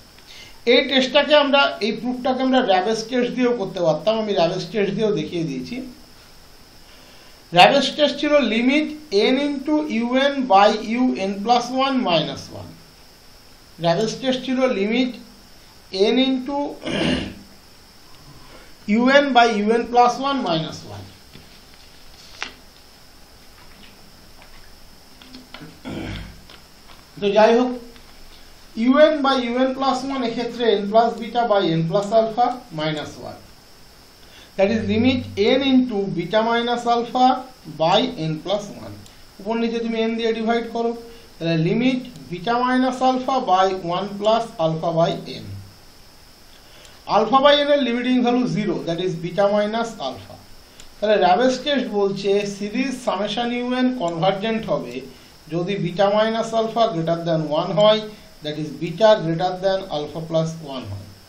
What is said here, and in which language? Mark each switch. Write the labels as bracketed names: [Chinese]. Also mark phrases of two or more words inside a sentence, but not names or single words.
[Bangla] এই টেস্টটাকে আমরা, এই প্রুফটাকে আমরা র্যাবেস টেস্ট দিয়েও করতে পারতাম, আমি র্যাবেস টেস্ট দিয়েও দেখিয়ে দিয়েছি। [English] র্যাবেস টেস্ট ছিল limit n into un by un plus 1 minus 1. র্যাবেস টেস্ট ছিল limit n into un by un plus 1 minus 1। [Bangla] তো যাই হোক, [English] un by un plus 1 এক্ষেত্রে n plus beta by n plus alpha minus 1, that is limit n into beta minus alpha by n plus 1। [Bangla] উপর নিচে তুমি n দিয়ে ডিভাইড করো, তাহলে [English] লিমিট beta minus alpha by 1 plus alpha by n। alpha by n এর limiting value 0, that is beta minus alpha. তাহলে র্যাবেস টেস্ট বলছে series summation un convergent [Bangla] হবে যদি [English] beta minus alpha greater than 1 হয়, that is beta greater than alpha plus 1 হয়।